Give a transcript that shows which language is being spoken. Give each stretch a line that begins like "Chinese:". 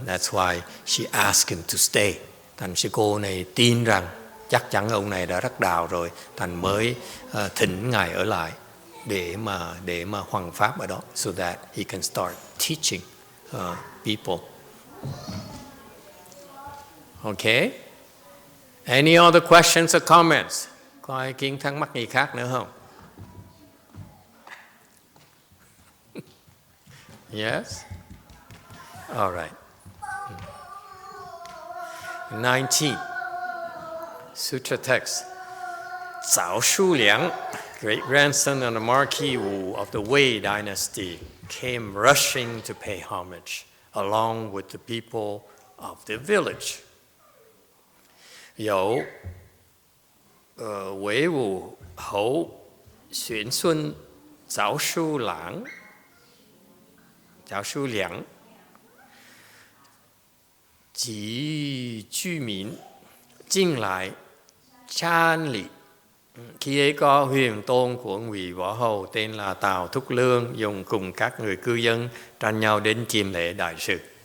English: That's why she asked him to stay.
Vietnamese: Thành sư cô này tin rằng chắc chắn ông này đã đắc đạo rồi, thành mới thỉnh ngài ở lại để mà hoằng pháp ở đó,
English: so that he can start teaching people. Okay? Any other questions or comments?
Vietnamese: Có ai kiến thắc mắc gì khác nữa không?
English: Yes? All right. 19. Sutra text. Zhao Shuliang, great-grandson of the Marquis Wu of the Wei dynasty, came rushing to pay homage, along with the people of the village.
Chinese: 有韦武侯玄孙赵叔良及居民进来参礼.
Vietnamese: Khi ấy có huyền tôn của ngụy võ hầu tên là Tào Thúc Lương dùng cùng các người cư dân tranh nhau đến chiêm lễ đại sự.